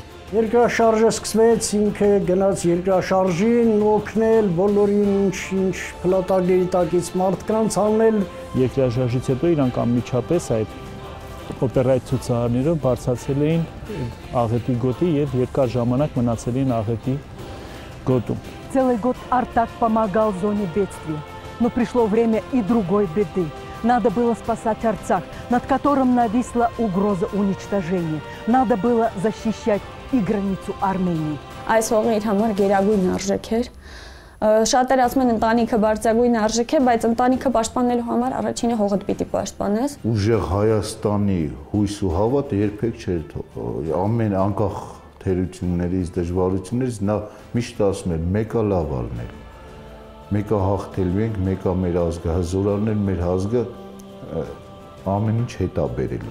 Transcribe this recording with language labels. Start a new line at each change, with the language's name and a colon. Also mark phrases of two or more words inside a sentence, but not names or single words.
Armenian: Երկրաշարժը սկսվեց, ինքը գնաց երկրաշարժին օգնել բոլորին ինչ փլատակների տակից մարդկանց անել։ Երկրաշարժից հետո իրանք անմիջապես այդ օպերայի ցուցարարները բարձրացել էին աղետի գոտի եւ երկար ժամանակ մնացել էին աղետի գոտում։
Russian: Целый год Артак помогал в зоне бедствия, но пришло время и другой беды. Надо было спасать Арцах, над которым нависла угроза уничтожения. Надо было защищать и границу Армении.
Armenian: Այս հողը իր համար գերագույն արժեք էր։ Շատերը ասում են ընտանիքը բարձրագույն արժեք է, բայց ընտանիքը պաշտպանելու համար առաջինը հողդ պիտի պաշտպանես։ Ուժեղ Հայաստանի հույս ու հավատը երբեք չէր թողել։ Ամեն անկախ թերություններից, դժվարություններից նա միշտ ասում էր մեկը լավ ալներ։ Մեկը հաղթելու ենք, մեկը մեր ազգը հզորալներ, մեր ազգը ամեն ինչ հետա բերելու։